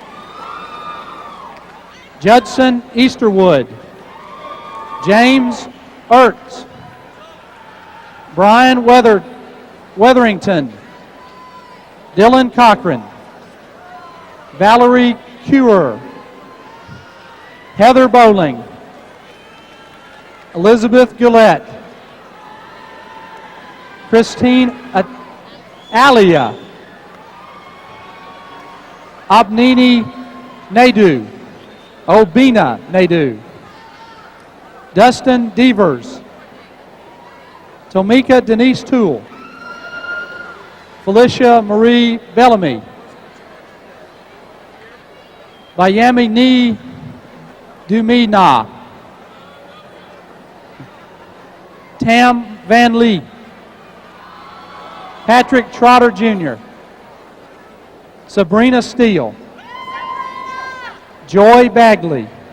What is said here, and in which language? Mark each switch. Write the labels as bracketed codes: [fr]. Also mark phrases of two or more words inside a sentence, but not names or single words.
[en] Judson Easterwood, James Ertz, Brian Weatherington, Dylan Cochran, Valerie Cure, Heather Bowling, Elizabeth Gillette, Christine Alia, Obnini Naidu, Obina Naidu, Dustin Devers, Tomika Denise Toole, Felicia Marie Bellamy, Bayami Ni Dumina, Tam Van Lee, Patrick Trotter Jr., Sabrina Steele, Joy Bagley,